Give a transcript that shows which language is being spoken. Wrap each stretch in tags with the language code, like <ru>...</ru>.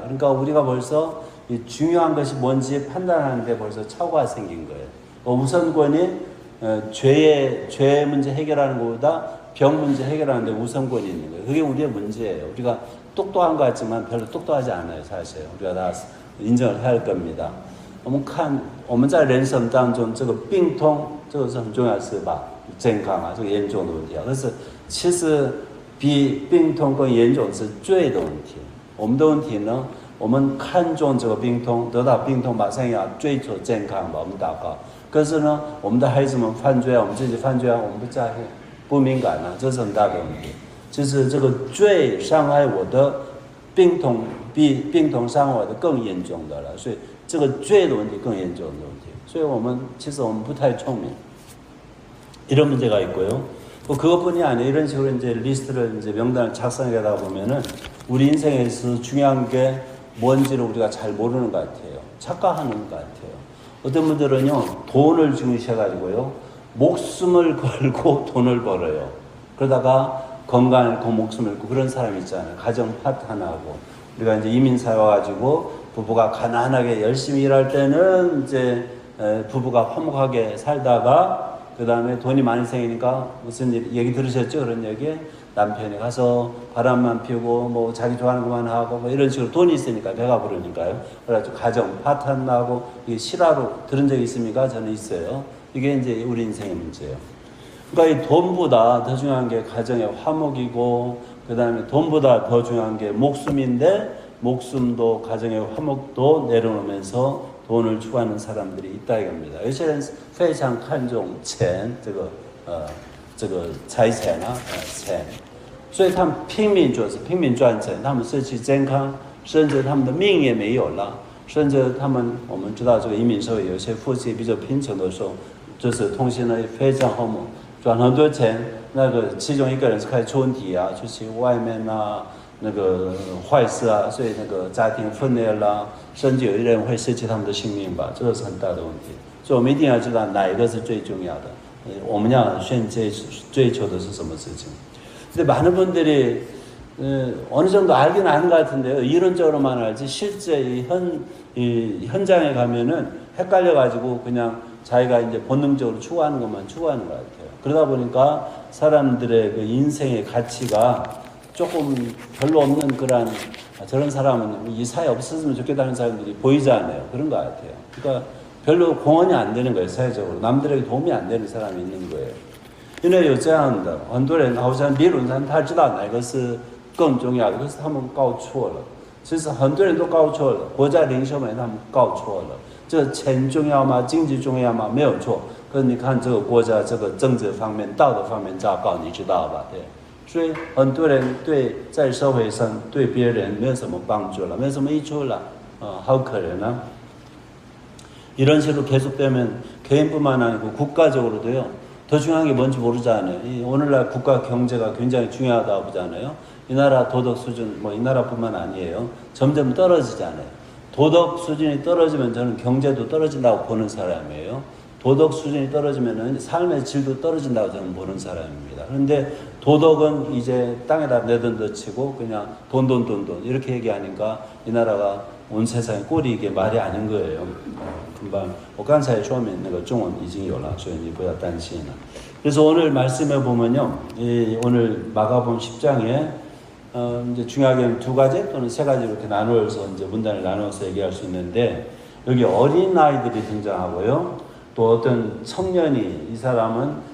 <ko>그러니까 우리가 벌써 이 중요한 것이 뭔지 판단하는데 벌써 착오가 생긴 거예요. 우선권이 죄 문제 해결하는 것보다 병 문제 해결하는 데 우선권이 있는 거예요. 그게 우리의 문제예요. 우리가 똑똑한 것 같지만 별로 똑똑하지 않아요. 사실 우리가 다 인정을 해야 할 겁니다.</ko> <zh>我们在人生当中这个病痛这个是很重要的事吧，健康啊这个严重的问题啊，但是其实比病痛更严重的是罪的问题。我们的问题呢，我们看重这个病痛，得到病痛马上要追求健康吧，我们祷告。可是呢，我们的孩子们犯罪啊，我们自己犯罪啊，我们不在乎，不敏感啊，这是很大的问题。就是这个罪伤害我的病痛，比病痛伤害我的更严重的了，所以这个罪的问题更严重的问题。所以其实我们不太聪明，</zh> <ko>이런 문제가 있고요. 또 그것뿐이 아니에요. 이런 식으로 이제 리스트를 이제 명단을 작성하다 보면은 우리 인생에서 중요한 게 뭔지를 우리가 잘 모르는 것 같아요. 착각하는 것 같아요. 어떤 분들은요 돈을 중시해가지고요 목숨을 걸고 돈을 벌어요. 그러다가 건강을 잃고 목숨을 잃고 그런 사람이 있잖아요. 가정 파탄하고 우리가 이제 이민사회 와가지고 부부가 가난하게 열심히 일할 때는 이제 부부가 화목하게 살다가 그 다음에 돈이 많이 생기니까 무슨 얘기 들으셨죠? 그런 얘기 남편이 가서 바람만 피우고 뭐 자기 좋아하는 것만 하고 뭐 이런 식으로 돈이 있으니까 배가 부르니까요. 그래가지고 가정 파탄 나고 이게 실화로 들은 적이 있습니까? 저는 있어요. 이게 이제 우리 인생의 문제예요. 그러니까 이 돈보다 더 중요한 게 가정의 화목이고 그 다음에 돈보다 더 중요한 게 목숨인데 목숨도 가정의 화목도 내려놓으면서 돈을 추구하는 사람들이 있다 이겁니다.</ko> <zh>有些人非常看重钱这个财产啊钱，所以他们拼命赚钱，他们失去健康，甚至他们的命也没有了，甚至我们知道这个移民社会有些夫妻比较贫穷的时候，就是通信呢非常和睦，赚很多钱，那个其中一个人是开始出问题啊，出去外面啊。那个坏事啊，所以那个家庭分裂啦，甚至有一人会失去他们的性命吧，这个是很大的问题。所以我们一定要知道哪一个是最重要的，我们要追求的是什么事情。</zh> <ko>근데 많은 분들이 어느 정도 알긴 아는 것 같은데요. 이론적으로만 알지 실제 이 현장에 가면은 헷갈려가지고 그냥 자기가 이제 본능적으로 추구하는 것만 추구하는 것 같아요. 그러다 보니까 사람들의 그 인생의 가치가 조금 별로 없는 그런 저런 사람은 이 사회 없었으면 좋겠다는 사람들이 보이지 않아요. 그런 것 같아요. 그러니까 별로 공헌이 안 되는 거예요. 사회적으로. 남들에게 도움이 안 되는 사람이 있는 거예요.</ko> <zh>因为有这样的很多人好像理论上他知道哪个是更重要的，可是他们搞错了。其实很多人都搞错了，国家领袖们他们搞错了。这钱重要吗？经济重要吗？没有错。可是你看这个国家这个政治方面、道德方面糟糕，你知道吧？对。所以很多人在社会上对别人没有什么帮助了，没有什么益处了，好可怜啊！</zh> <ko>이런 식으로 계속되면 개인뿐만 아니고 국가적으로도요. 더 중요한 게 뭔지 모르잖아요. 오늘날 국가 경제가 굉장히 중요하다고 보잖아요. 이 나라 도덕 수준, 이 나라뿐만 아니에요. 점점 떨어지잖아요. 도덕 수준이 떨어지면 저는 경제도 떨어진다고 보는 사람이에요. 도덕 수준이 떨어지면은 삶의 질도 떨어진다고 저는 보는 사람입니다. 그런데 도덕은 이제 땅에다 내던져치고 그냥 돈 이렇게 얘기하니까 이 나라가 온 세상에 꼴이 이게 말이 아닌 거예요. 금방</ko> <zh>我刚才说明那个中文已经有了，所以你不要担心了。</zh> <ko>그래서 오늘 말씀해 보면요, 오늘 마가복음 10장에 이제 중요하게는 두 가지 또는 세 가지 이렇게 나누어서 이제 문단을 나누어서 얘기할 수 있는데 여기 어린 아이들이 등장하고요, 또 어떤 청년이 이 사람은</ko>